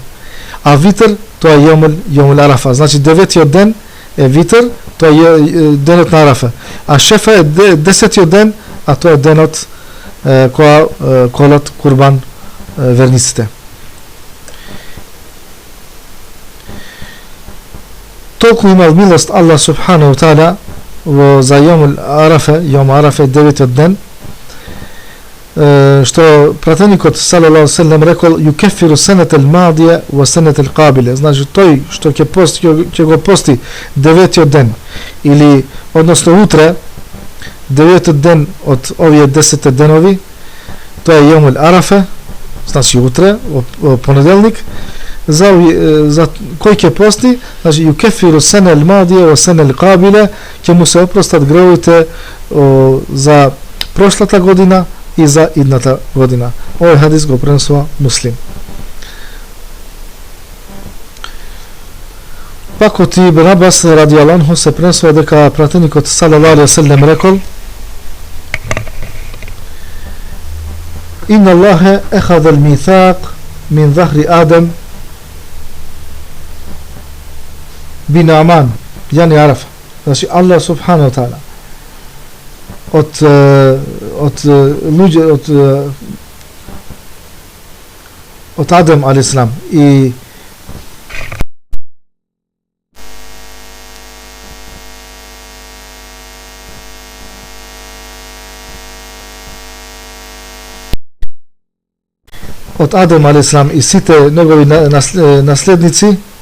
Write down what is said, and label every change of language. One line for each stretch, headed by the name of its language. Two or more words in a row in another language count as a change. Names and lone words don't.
Macedonian: А витр тоа е јаумул Арафа, значи 9-тиот ден е витр, тоа е денот на Арафа. А шефа е 10-тиот ден, а тоа е денот кога колат курбан верниците. Толку имал милост
Arabic: الله سبحانه تعالى
Macedonian: во за јаумул Арафа, јаум Арафа е 9-тиот ден, што пратеникот
Arabic: صلى الله عليه وسلم
Macedonian: рекол:
Arabic: "يكفر السنة الماضية والسنة القابلة",
Macedonian: значи тој што ќе го пости 9-тиот ден или односно утре 9-тиот ден од овие 10 денови, тоа е јаумул Арафа, значи утре во понеделник, за кој ќе пости, значи
Arabic: يكفر السنة الماضية والسنة القابلة,
Macedonian: ќе му се опростат гревовите за прошлата година и за идната година. Овој хадис го пренесува Муслим. Пак од Ибн Абас
Arabic: رضي الله عنه
Macedonian: се пренесува дека пратеникот
Arabic: صلى الله عليه وسلم
Macedonian: рекол:
Arabic: "إن الله أخذ الميثاق من ظهر آدم بنعمان يعني عرفة.
Macedonian: Значи Аллах субхану ва таала од луѓе од Адем алейхиссалам и од Адем алейхиссалам и сите негови наследници,